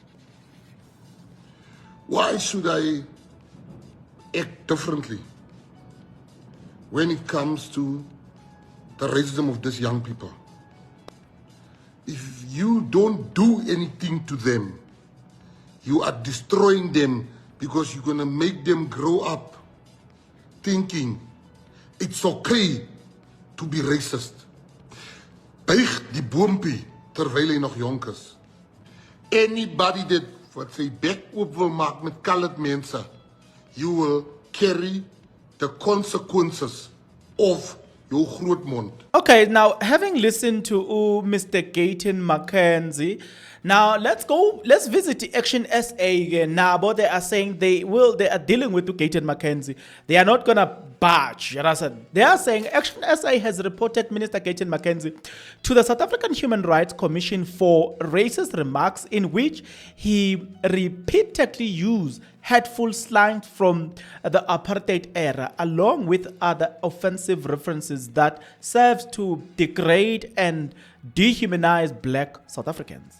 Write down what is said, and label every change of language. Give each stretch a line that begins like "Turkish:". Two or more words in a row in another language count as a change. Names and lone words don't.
English: Why should I act differently when it comes to the racism of these young people? If you don't do anything to them, you are destroying them, because you're going to make them grow up thinking it's okay to be racist.
Afrikaans: Buig die boompie terwyl hy nog jonk is.
English: Anybody that
Afrikaans: wat sy bek oop wil maak met colored mense,
English: you will carry the consequences of your
Afrikaans: groot mond.
English: Okay, now having listened to Mr. Gayton Mckenzi, now let's visit the Action SA again. Now, but they are saying they are dealing with Gayton Mckenzi. They are not gonna budge. They are saying Action SA has reported Minister Gayton Mckenzi to the South African Human Rights Commission for racist remarks in which he repeatedly used hateful slang from the apartheid era, along with other offensive references that serves to degrade and dehumanize black South Africans.